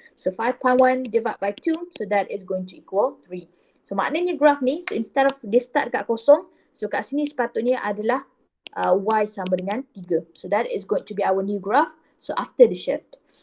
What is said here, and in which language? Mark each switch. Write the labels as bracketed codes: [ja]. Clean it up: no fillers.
[en] So 5.1 divided by 2, so that is going to equal 3. [ms] So maknanya graf ni, so [en] instead of [ms] dia start dekat kosong, so kat sini sepatutnya adalah Y sama dengan 3. [en] So that is going to be our new graph, so after the shift.